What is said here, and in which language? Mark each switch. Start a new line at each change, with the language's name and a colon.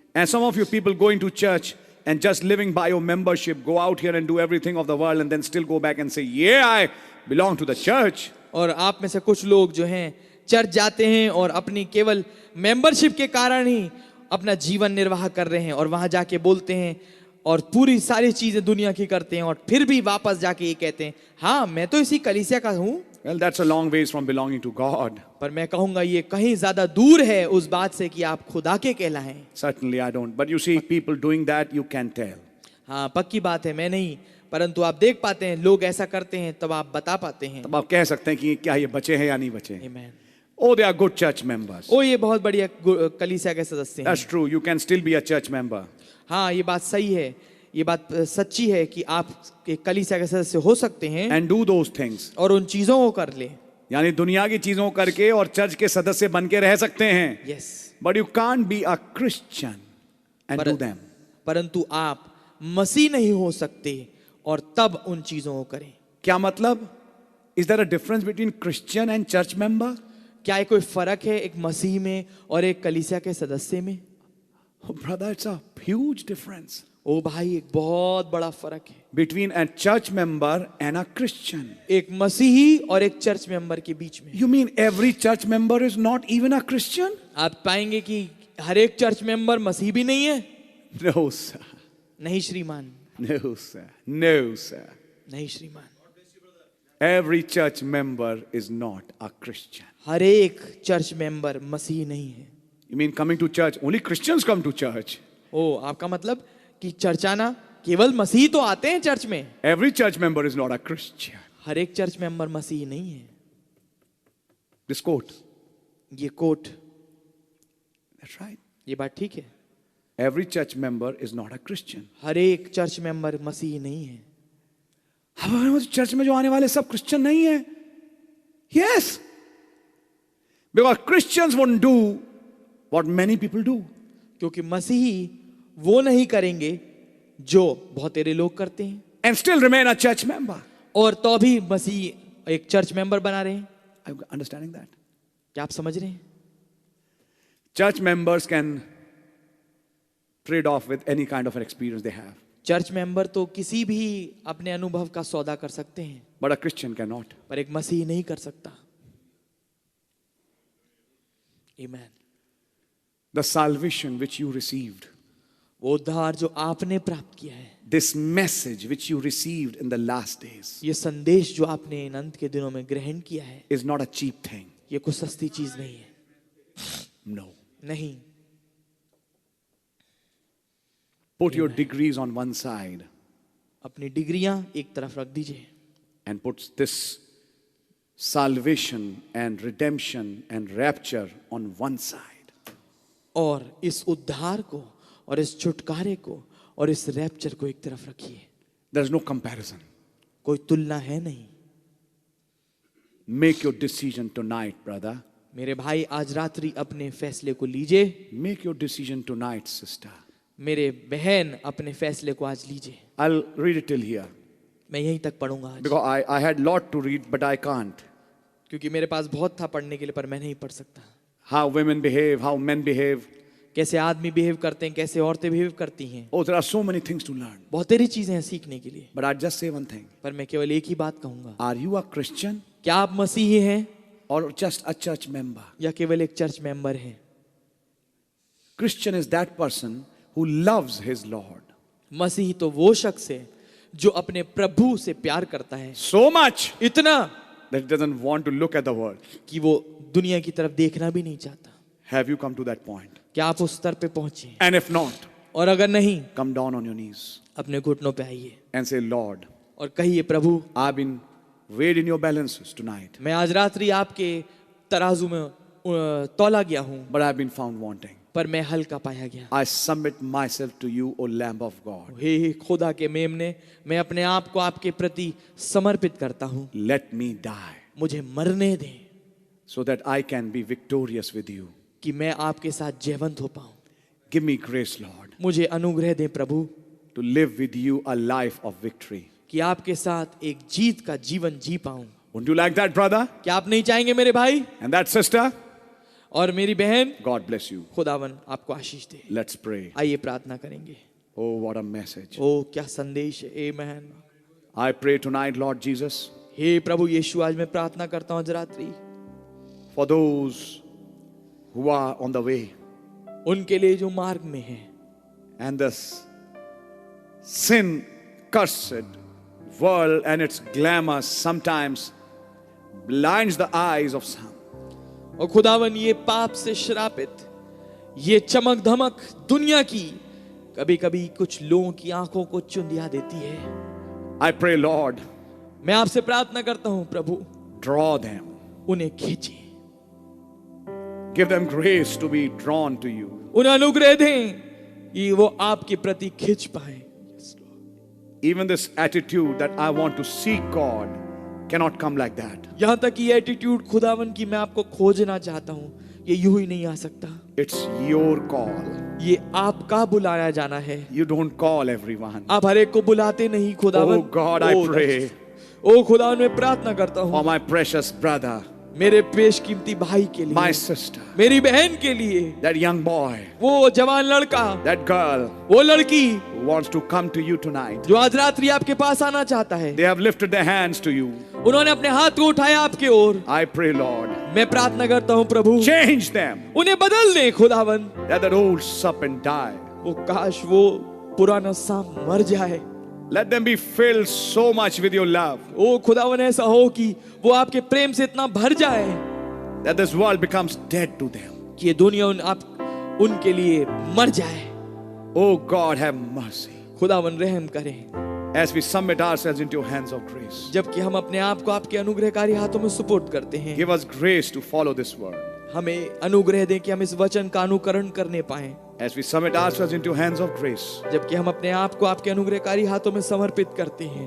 English: And some of you people going to church and just living by your membership, go out here and do everything of the world and then still go back and say, yeah, I belong to the church.
Hindi: और आप में से कुछ लोग जो हैं church जाते हैं और अपनी केवल मेंबरशिप के कारण ही अपना जीवन निर्वाह कर रहे हैं और वहां जाके बोलते हैं और पूरी सारी चीजें दुनिया की करते हैं और फिर भी वापस जाके ये कहते हैं, हाँ मैं तो इसी कलीसिया का हूं।
English: Well, that's a long ways from belonging to God.
Hindi: पर मैं कहूंगा ये कहीं ज्यादा दूर है उस बात से कि आप खुदा के कहलाएं।
English: Certainly I don't. But you see people doing that, you can tell.
Hindi: हाँ पक्की बात है, मैं नहीं, परंतु आप देख पाते हैं लोग ऐसा करते हैं, तब आप बता पाते हैं। तब आप कह सकते हैं कि क्या ये बचे हैं या नहीं बचे। आमीन।
English: Oh, they are good church members.
Hindi: ओ ये बहुत बढ़िया कलीसिया के सदस्य हैं।
English: That's true. You can still be a church member.
Hindi: हाँ ये बात सही है, ये बात सच्ची है कि आप एक कलीसिया के सदस्य हो सकते हैं
English: And do those things.
Hindi: और उन चीजों को कर ले। यानी दुनिया की चीजों करके और चर्च के सदस्य बन के रह सकते हैं।
English: Yes. But you can't be a Christian and do them.
Hindi: परंतु आप मसीह नहीं हो सकते और तब उन चीजों को करें। क्या मतलब?
English: Is there a difference between Christian and church member?
Hindi: क्या ये कोई फर्क है एक मसीह में और एक कलीसिया के सदस्य में?
English: Oh, brother, it's a huge difference
Hindi: ओ भाई एक बहुत बड़ा फर्क है
English: between a church member and a Christian.
Hindi: एक मसीही और एक चर्च मेंबर के बीच में।
English: You mean every church member is not even a Christian?
Hindi: आप पाएंगे कि हर एक चर्च मेंबर मसीह भी नहीं है।
English: No, sir.
Hindi: नहीं श्रीमान,
English: No, sir. No, sir.
Hindi: नहीं श्रीमान।
English: Every church member is not a Christian.
Hindi: हर एक चर्च मेंबर मसीह नहीं है।
English: You mean coming to church? Only Christians come to church.
Hindi: ओ आपका मतलब कि चर्च आना केवल मसीह तो आते हैं चर्च में।
English: Every church member is not a Christian.
Hindi: हर एक चर्च मेंबर मसीह नहीं है।
English: This quote.
Hindi: ये कोट,
English: That's right.
Hindi: ये बात ठीक है।
English: Every church member is not a Christian.
Hindi: हर एक चर्च मेंबर मसीह नहीं है। हमारे चर्च में जो आने वाले सब क्रिश्चियन नहीं है।
English: Yes. Because Christians won't do what many people do.
Hindi: क्योंकि मसीही वो नहीं करेंगे जो बहुत तेरे लोग करते हैं
English: And still remain a church member.
Hindi: और तो भी मसीह एक चर्च मेंबर बना रहे हैं।
English: Are you understanding that?
Hindi: क्या आप समझ रहे हैं?
English: Church members can trade off with any kind of an experience they have.
Hindi: Church member तो किसी भी अपने अनुभव का सौदा कर सकते हैं,
English: But a Christian cannot.
Hindi: पर एक मसीह नहीं कर सकता।
English: Amen. The salvation which you received,
Hindi: वो उद्धार जो आपने प्राप्त किया है,
English: this message which you received in the last days,
Hindi: ये संदेश जो आपने इन अंत के दिनों में ग्रहण किया है,
English: is not a cheap thing.
Hindi: ये कोई सस्ती चीज नहीं है।
English: No.
Hindi: नहीं।
English: Put your degrees on one side
Hindi: अपनी डिग्रियां एक तरफ रख दीजिए
English: and put this salvation and redemption and rapture on one side.
Hindi: और इस उद्धार को और इस छुटकारे को और इस रैप्चर को एक तरफ रखिए।
English: There's no comparison.
Hindi: कोई तुलना है नहीं।
English: Make your decision tonight, brother.
Hindi: मेरे भाई आज रात्रि अपने फैसले को लीजिए।
English: Make your decision tonight, sister.
Hindi: मेरे बहन अपने फैसले को आज लीजिए।
English: I'll read it till here
Hindi: मैं यहीं तक पढ़ूंगा आज,
English: because I had lot to read, but I can't.
Hindi: क्योंकि मेरे पास बहुत था पढ़ने के लिए, पर मैं नहीं पढ़ सकता।
English: How women behave, how men behave.
Hindi: कैसे आदमी बिहेव करते हैं, कैसे औरतें बिहेव करती हैं।
English: Oh, there are so many things to learn.
Hindi: बहुत सारी चीजें हैं सीखने के लिए,
English: But I'll just say one thing.
Hindi: पर मैं केवल एक ही बात कहूंगा।
English: Are you a Christian
Hindi: क्या आप मसीही हैं
English: or just a church member?
Hindi: या केवल एक चर्च मेंबर हैं?
English: Christian is that person who loves his Lord
Hindi: मसीही तो वो शख्स है जो अपने प्रभु से प्यार करता है
English: so much
Hindi: इतना
English: that he doesn't want to look at the world.
Hindi: कि वो दुनिया की तरफ देखना भी नहीं चाहता।
English: Have you come to that point?
Hindi: क्या आप उस स्तर पे पहुंचे?
English: And if not,
Hindi: और अगर नहीं,
English: come down on your knees
Hindi: अपने घुटनों पे आइए
English: and say, Lord,
Hindi: और कहिए, प्रभु
English: I've been weighed in your balances tonight,
Hindi: मैं आज रात्रि आपके तराजू में तौला गया हूं,
English: but I've been found wanting.
Hindi: पर मैं हल्का पाया गया।
English: I submit myself to you, O Lamb of God.
Hindi: हे खुदा के मेमने, मैं अपने आप को आपके प्रति समर्पित करता हूं।
English: Let me die
Hindi: मुझे मरने दें
English: so that I can be victorious with you.
Hindi: कि मैं आपके साथ जयवंत हो पाऊं।
English: Give me grace, Lord,
Hindi: मुझे अनुग्रह दें प्रभु
English: to live with you a life of victory.
Hindi: कि आपके साथ एक जीत का जीवन जी पाऊं।
English: Wouldn't you like that, brother?
Hindi: क्या आप नहीं चाहेंगे मेरे भाई
English: And that sister?
Hindi: और मेरी बहन?
English: God bless you.
Hindi: खुदावन आपको आशीष दे।
English: Let's pray.
Hindi: आइए प्रार्थना करेंगे।
English: Oh, what a message.
Hindi: ओ क्या संदेश है। आमेन।
English: I pray tonight, Lord Jesus,
Hindi: हे प्रभु यीशु, आज मैं प्रार्थना करता हूं आज रात्रि
English: for those who are on the way
Hindi: उनके लिए जो मार्ग में है
English: and this sin cursed world and its glamour sometimes blinds the eyes of some.
Hindi: और खुदावन ये पाप से श्रापित ये चमक धमक दुनिया की कभी कभी कुछ लोगों की आंखों को चुंधिया देती है।
English: I pray, Lord,
Hindi: मैं आपसे प्रार्थना करता हूं प्रभु,
English: draw them.
Hindi: उन्हें खींचिए,
English: Give them grace to be drawn to you.
Hindi: उन्हें अनुग्रह दें कि वो आपके प्रति खिंच पाए।
English: Even this attitude that I want to seek God cannot come like that.
Hindi: यहां तक कि एटीट्यूड खुदावन की मैं आपको खोजना चाहता हूं, ये यूं ही नहीं आ सकता।
English: It's your call.
Hindi: ये आपका बुलाया जाना है।
English: You don't call everyone.
Hindi: आप हर एक को बुलाते नहीं खुदावन।
English: Oh God, I pray
Hindi: ओ खुदावन, मैं प्रार्थना करता हूं
English: for my precious brother,
Hindi: मेरे पेशकीमती भाई के लिए,
English: my sister,
Hindi: मेरी बहन के लिए,
English: that young boy,
Hindi: वो जवान लड़का,
English: that girl
Hindi: वो लड़की
English: who wants to come to you tonight.
Hindi: जो आज रात्रि आपके पास आना चाहता है।
English: They have lifted their hands to you.
Hindi: उन्होंने अपने हाथ को उठाया आपके ओर।
English: I pray, Lord,
Hindi: मैं प्रार्थना करता हूं प्रभु,
English: change them,
Hindi: उन्हें बदल दे खुदावन।
English: that old serpent die.
Hindi: वो काश वो पुराना सांप मर जाए।
English: Let them be filled so much with your love
Hindi: ओ खुदावन, ऐसा हो कि वो आपके प्रेम से इतना भर जाए
English: that this world becomes dead to them.
Hindi: कि ये दुनिया उनके लिए मर जाए।
English: Oh God, have mercy.
Hindi: खुदावन रहम करें।
English: As we submit ourselves into your hands of grace,
Hindi: जबकि हम अपने आप को आपके अनुग्रहकारी हाथों में सुपुर्द करते हैं,
English: give us grace to follow this word.
Hindi: हमें अनुग्रह दें कि हम इस वचन का अनुकरण करने पाएं।
English: As we submit ourselves into your hands of grace,
Hindi: जबकि हम अपने आप को आपके अनुग्रहकारी हाथों में समर्पित करते हैं,